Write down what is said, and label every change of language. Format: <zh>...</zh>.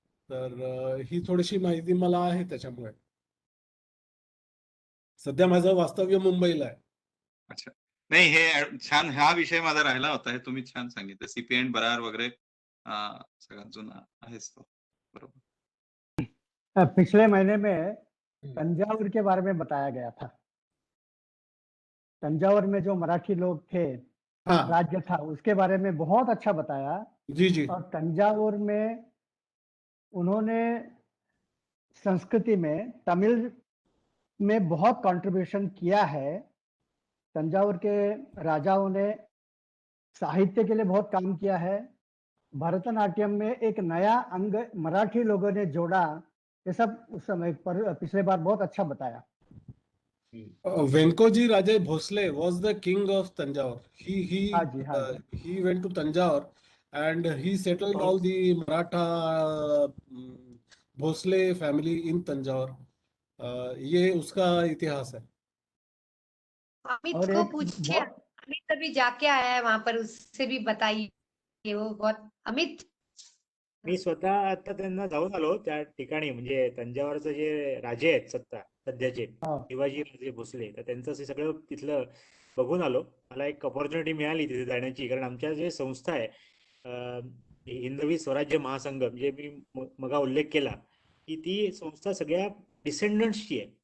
<mr>तर ही थोडीशी माहिती मला आहे त्याच्यामुळे. सध्या माझं वास्तव्य मुंबईला आहे. अच्छा, नाही हे छान, हा विषय माझा राहिला होता, हे तुम्ही छान सांगितलं. सीपी अँड बरार वगैरे सगळ्यात जुना आहेच तो. बरोबर.</mr> <hi>पिछले महीने में तंजावुर के बारे में बताया गया था. तंजावुर में जो मराठी लोग थे, राज्य था, उसके बारे में बहुत अच्छा बताया. जी जी. और तंजावुर में उन्होंने संस्कृति में, तमिल में बहुत कंट्रीब्यूशन किया है. तंजावुर के राजाओं ने साहित्य के लिए बहुत काम किया है. भरतनाट्यम में एक नया अंग मराठी लोगों ने जोड़ा, ये सब उस समय पिछले बार बहुत अच्छा बताया।</hi> <en>Venkoji Rajai Bhosle was the king of Tanjore.</en> <hi>हाँ जी, हाँ जी।</hi> <en>He went to Tanjore and he settled all the Maratha Bhosle family in Tanjore.</en> <hi>ये उसका इतिहास है। अमित और को एक पूछिए, बहुत अमित अभी जाके आया है वहां पर, उससे भी बताइए। वो बहुत अमित</hi> <mr>मी स्वतः आता त्यांना जाऊन आलो त्या ठिकाणी, म्हणजे तंजावरचं जे राजे आहेत सध्याचे</mr> <hi>हाँ</hi> <mr>शिवाजी राजे भोसले, तर त्यांचं असं सगळं तिथलं बघून आलो. मला एक अपॉर्च्युनिटी मिळाली तिथे जाण्याची, कारण आमच्या जे संस्था आहे हिंदवी स्वराज्य महासंघम, जे मी मगा उल्लेख केला, की ती संस्था सगळ्या डिसेंडंट्सची आहे.</mr>